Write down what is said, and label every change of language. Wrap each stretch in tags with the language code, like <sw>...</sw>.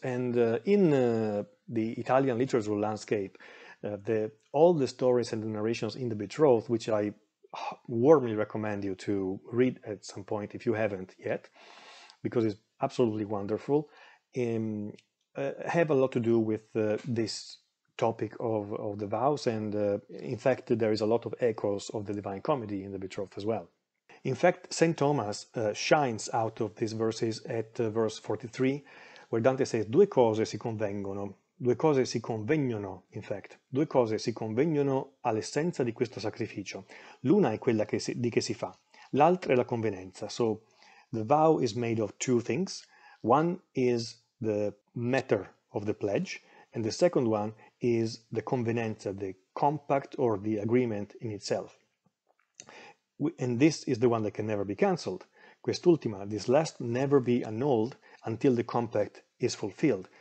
<en>And in the Italian literary landscape, all the stories and the narrations in the Betrothed, which I warmly recommend you to read at some point if you haven't yet, because it's absolutely wonderful, have a lot to do with this topic of the vows. And in fact, there is a lot of echoes of the Divine Comedy in the Betrothed as well. In fact, St. Thomas shines out of these verses at verse 43, where Dante says,</en> <it>due cose si convengono, due cose si convegnono,</it> <en>in fact,</en> <it>due cose si convegnono all'essenza di questo sacrificio. L'una è quella di che si fa, l'altra è la convenienza.</it> <en>So the vow is made of two things. One is the matter of the pledge, and the second one is the convenienza, the compact or the agreement in itself. And this is the one that can never be cancelled. Quest'ultima, this last, never be annulled until the compact is fulfilled.</en>